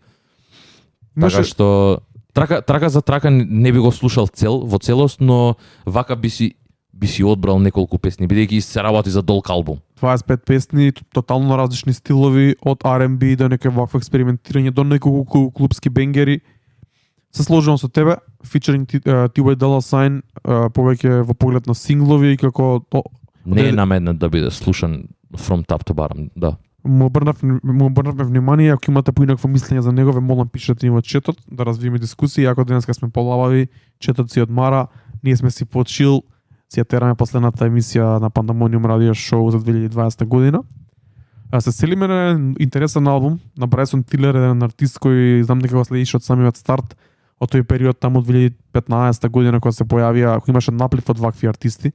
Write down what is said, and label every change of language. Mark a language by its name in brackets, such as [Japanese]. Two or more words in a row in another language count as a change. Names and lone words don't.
[Macedonian] Така што трака за трака не би го слушал во целост, но вака би си одбрал неколку песни, бидејќи се работи за долг албум. 25 песни, тотално различни стилови, од R&B до некој вакво експериментирање до неколку клубски бенгери. Се сложувам со тебе, featuring T.Y. Dolla $ign, повеќе во поглед на синглови и како не е наменет да биде слушан [English] from top to bottom, [Macedonian] да. Му обрнавме внимание, ако имате поинакво мислење за него, ве молам пишете ни во четот да развиеме дискусии, ако денеска сме полабави, четот си одмара, ние сме си почил, си ја тераме последната емисија на Pandemonium радио шоу за 2020 година. Се селиме на интересен албум на Bryson Tiller, еден артист кој знам дека го следиш од самиот старт, од тој период таму од 2015 година кога се појавија, кој имаше наплив од вакви артисти.